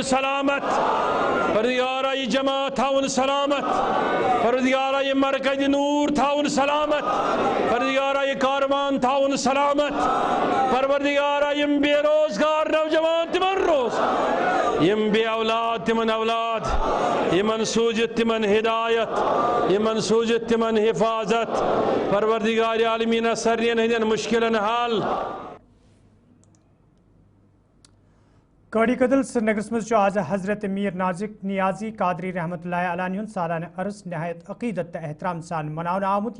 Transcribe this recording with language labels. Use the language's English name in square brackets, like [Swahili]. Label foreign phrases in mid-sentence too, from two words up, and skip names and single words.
[Kashmiri] سلامت پروردگارا یہ جماعت تھاون سلامت پروردگارا یہ مرکز نور تھاون سلامت پروردگارا یہ کاروان تھاون سلامت پروردگارا یم بے روزگار نوجوان تمن روز یم بے اولاد تمن اولاد یمن سوجت تمن ہدایت یمن سوجت تمن حفاظت پروردگار عالمین سرین ہندین مشکلن حل کڑی کدل سری نگرس مز آز حضرت میر نازک نیازی قادری رحمۃ اللہ علیہ سالانہ عرس نہایت عقیدت تو احترام سان مناونہ آمت